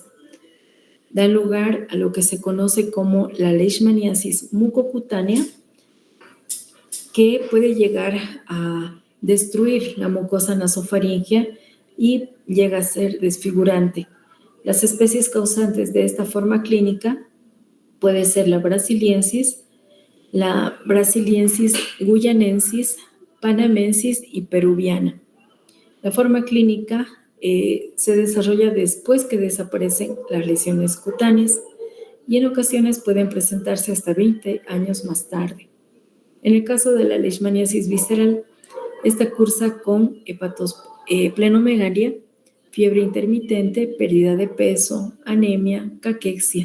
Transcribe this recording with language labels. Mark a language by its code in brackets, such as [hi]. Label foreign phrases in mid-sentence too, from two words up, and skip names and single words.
[es] Dan lugar a lo que se conoce como la leishmaniasis mucocutánea, que puede llegar a destruir la mucosa nasofaringea y llega a ser desfigurante. Las especies causantes de esta forma clínica puede ser la brasiliensis guyanensis, panamensis y peruviana. La forma clínica se desarrolla después que desaparecen las lesiones cutáneas y en ocasiones pueden presentarse hasta 20 años más tarde. En el caso de la leishmaniasis visceral, esta cursa con plenomegalia, fiebre intermitente, pérdida de peso, anemia, caquexia.